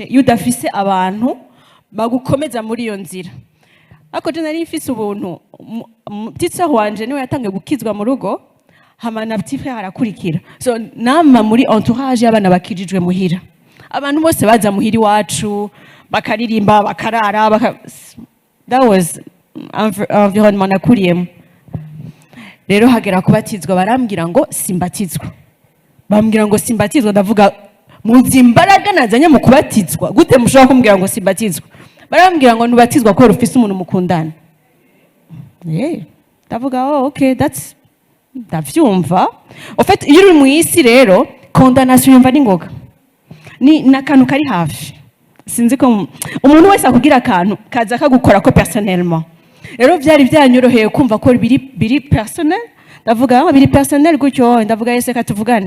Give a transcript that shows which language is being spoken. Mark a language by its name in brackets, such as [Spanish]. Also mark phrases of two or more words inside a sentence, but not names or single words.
[Rundi] iyo udafise abantu bagukomeza muri iyo nzira ariko je nari mfise ubuntu mutitsa wanje niwe yatangiye gukizwa mu rugo hama na [French] petit frère [Rundi] arakurikira so nama muri entourage y'abana bakijijwe muhira abantu bose baza muhira iwacu bakaririmba bakarara [English] that was [Rundi] environnement nakuriyemo rero hagera kubatizwa barambwira ngo simbatizwa bambwira ngo simbatizwa ndavuga muzi imbaraga nazanye mu kubatizwa gute mushobora kumbwira ngo simbatizwa barambwira ngo nubatizwa ko rufise umuntu mukundana ndavuga [English] okay that's [Rundi] ndavyumva [French] en fait [Rundi] iyo uri mu isi rero condamnation yumva ningoga ni nakantu kari hafi sinzi ko umuntu wese akugira akantu kaza kagukora ko personnellement rero byari byanyoroheye kumva ko biri personnel ndavuga biri personnel gutyo ndavuga yese katuvugane